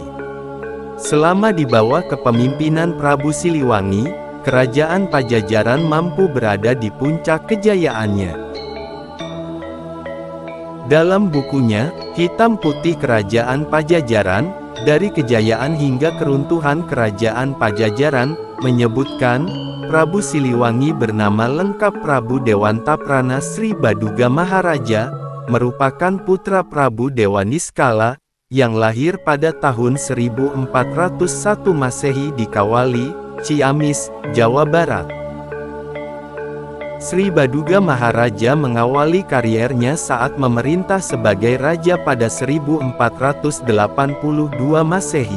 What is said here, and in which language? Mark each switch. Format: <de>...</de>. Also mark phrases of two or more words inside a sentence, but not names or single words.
<id>Selama di bawah kepemimpinan Prabu Siliwangi, kerajaan Pajajaran mampu berada di puncak kejayaannya. Dalam bukunya, Hitam Putih Kerajaan Pajajaran, dari Kejayaan hingga Keruntuhan Kerajaan Pajajaran, menyebutkan, Prabu Siliwangi bernama lengkap Prabu Dewantaprana Sri Baduga Maharaja, merupakan putra Prabu Dewa Niskala, yang lahir pada tahun 1401 Masehi di Kawali, Ciamis, Jawa Barat. Sri Baduga Maharaja mengawali kariernya saat memerintah sebagai raja pada 1482 Masehi.</id>